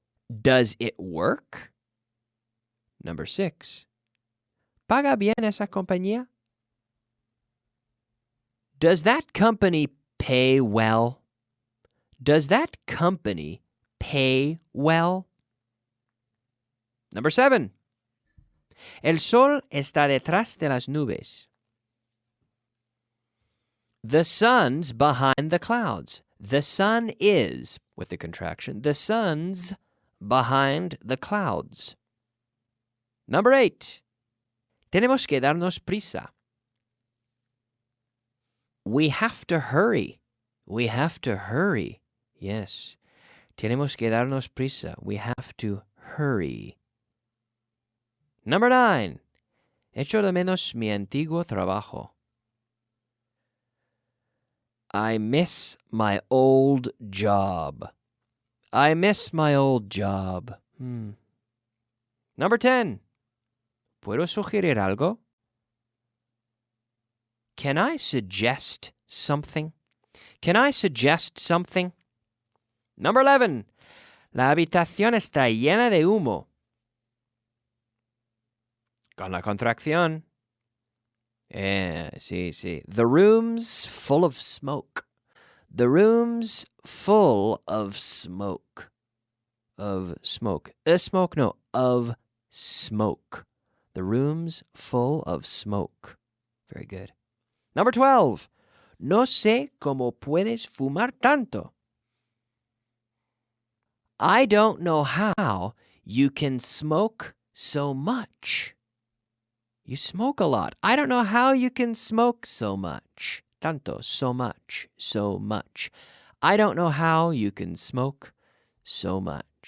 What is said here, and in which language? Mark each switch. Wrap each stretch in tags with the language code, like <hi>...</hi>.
<en>Does it work? Number 6.</en> <es>¿Paga bien esa compañía?</es> <en>Does that company pay well? Does that company pay well? Number 7.</en> <es>El sol está detrás de las nubes.</es> <en>The sun's behind the clouds. The sun is, with the contraction, the sun's behind the clouds. Number 8.</en> <es>Tenemos que darnos prisa.</es> <en>We have to hurry. We have to hurry. Yes.</en> <es>Tenemos que darnos prisa.</es> <en>We have to hurry. Number 9.</en> <es>Echo de menos mi antiguo trabajo.</es> <en>I miss my old job. I miss my old job. Number 10.</en> <es>¿Puedo sugerir algo?</es> <en>Can I suggest something? Can I suggest something? Number 11.</en> <es>La habitación está llena de humo. Con la contracción. Sí.</es> <en>The room's full of smoke. The room's full of smoke. Of smoke. Smoke, no. Of smoke. The room's full of smoke. Very good. Number 12.</en> <es>No sé cómo puedes fumar tanto.</es> <en>I don't know how you can smoke so much. You smoke a lot. I don't know how you can smoke so much. Tanto, so much, so much. I don't know how you can smoke so much.</en>